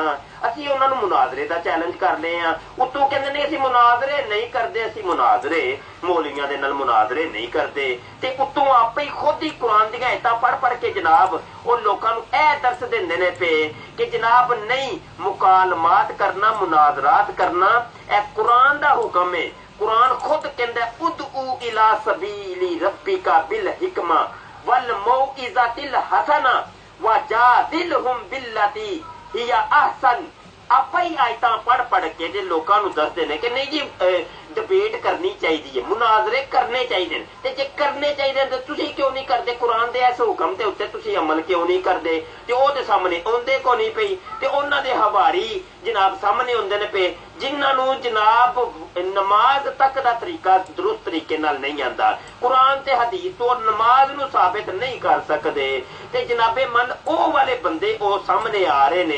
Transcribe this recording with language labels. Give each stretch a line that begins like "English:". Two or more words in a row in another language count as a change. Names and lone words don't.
Punjabi: اسی انہوں نے مناظرے کا چیلنج کرنے آں، اتوں کہتے نے اسی مناظرے نہیں کرتے، اسی مناظرے مولویاں دے نال مناظرے نہیں کرتے، تے اتوں آپے ہی خود ہی قرآن دی آیتاں پڑھ کے جناب اور لوکاں نوں اے درس دیندے نے پے کہ جناب نہیں مکالمات کرنا، مناظرات کرنا اے قرآن دا حکم ہے. قرآن خود کہندا
Arabic: ادْعُ إِلَىٰ سَبِيلِ رَبِّكَ بِالْحِكْمَةِ وَالْمَوْعِظَةِ الْحَسَنَةِ وَجَادِلْهُم بِالَّتِي هِيَ أَحْسَنُ.
Punjabi: آپا ہی آیتاں پڑھ کے جے لوکاں نوں دسدے نے کہ نہیں جی ڈیبیٹ کرنی چاہیے، مناظرے کرنے چاہیے، تے جے کرنے چاہیے تو تسی کیوں نہیں کرتے? قرآن دے اس حکم دے اتے تسی عمل کیوں نہیں کرتے؟ تے اوہ دے سامنے آؤندے کو نہیں پئی، تے اوہناں دے حواری جناب سامنے آؤندے نے پے، جنہاں نوں جناب نماز تک دا طریقہ درست طریقے نال نہیں آندا، قرآن تے حدیث تو نماز نوں ثابت نہیں کر سکدے، تے جنابِ من اوہ والے بندے اوہ سامنے آ رہے نے.